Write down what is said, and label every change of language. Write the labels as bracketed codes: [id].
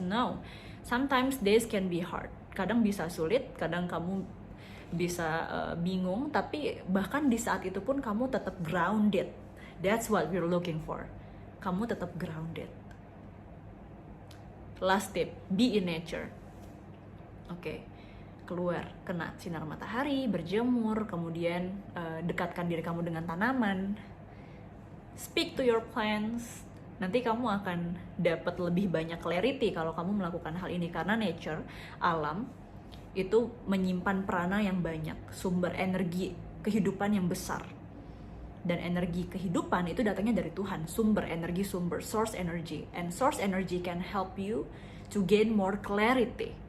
[en] No, sometimes days can be hard. [id] Kadang bisa sulit, kadang kamu bisa bingung, tapi bahkan di saat itu pun kamu tetap grounded. [en] That's what we're looking for. [id] Kamu tetap grounded. [en] Last tip, be in nature. [id] Oke. Keluar, kena sinar matahari, berjemur, kemudian dekatkan diri kamu dengan tanaman. [en] Speak to your plants. [id] Nanti kamu akan dapat lebih banyak clarity kalau kamu melakukan hal ini, karena nature, alam itu menyimpan prana yang banyak, sumber energi kehidupan yang besar. Dan energi kehidupan itu datangnya dari Tuhan, sumber energi, source energy. [en] And source energy can help you to gain more clarity.